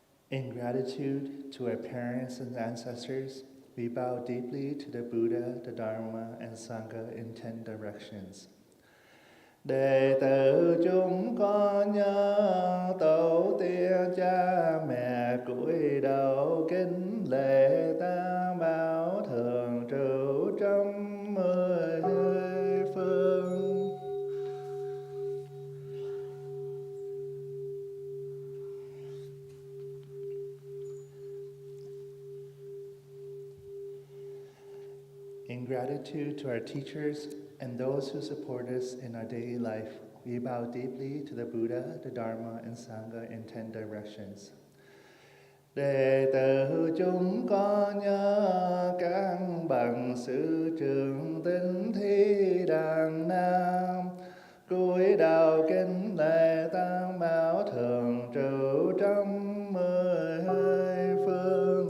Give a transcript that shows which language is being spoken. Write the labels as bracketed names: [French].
[English] In gratitude to our parents and ancestors, we bow deeply to the Buddha, the Dharma, and Sangha in 10 directions. [Vietnamese] Đệ tử chúng con nhớ tổ tiên cha mẹ cúi đầu kính lễ tam bảo thường trụ trong 10 phương. [English] In gratitude to our teachers and those who support us in our daily life, we bow deeply to the Buddha, the Dharma, and Sangha in 10 directions. [Vietnamese] Đệ tử chúng con nhớ các bằng sư trưởng tín thi đàn nam, cúi đầu kính lễ tam bảo thường trụ trong 12 phương.